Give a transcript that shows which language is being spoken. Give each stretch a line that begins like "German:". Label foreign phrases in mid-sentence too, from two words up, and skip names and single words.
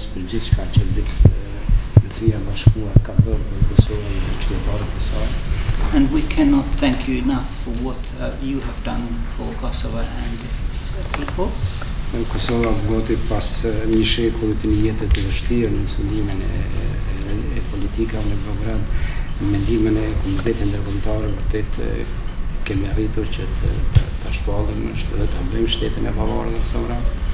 Albanian: për gjithë çka që Mbretëria e Bashkuar ka bërë për Kosovën dhe qytetarët e saj.
English: And we cannot thank you enough for what you have done for Kosovo and its people.
Albanian: Kosova goti pas një shekulli të një jete të vështirë në sundimin e politikave në Beograd, mendimin e komunitetit ndërkombëtar, vërtet kemi arritur që ta shpallim dhe ta bëjmë shtetin e pavarur në Kosovë.